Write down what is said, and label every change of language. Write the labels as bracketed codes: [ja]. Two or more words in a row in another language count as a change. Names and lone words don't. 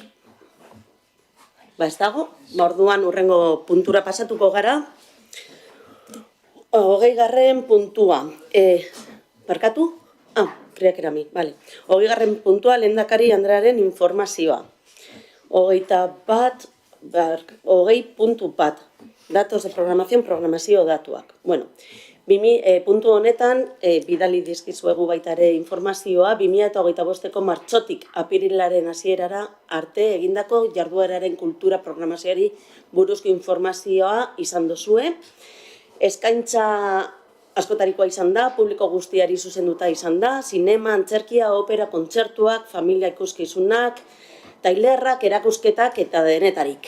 [eu] Ez dago, orduan hurrengo puntura pasatuko gara. 20. puntua. Barkatu? Kriak erami, bale. 20. puntua lehendakari Andrearen informazioa. 20.1. [es] Datos de programación, [eu] programazio datuak. Bueno, puntu honetan, bidali dizkizuegu baita ere informazioa, 2025ko martxotik apirilaren hasierara arte egindako jardueraren kultura programazioari buruzko informazioa izan dozue. Eskaintza askotarikoa izan da, publiko guztiari zuzenduta izan da, sinema, antzerkia, opera, kontzertuak, familia ikuskizunak, tailerrak, erakusketak eta denetarik.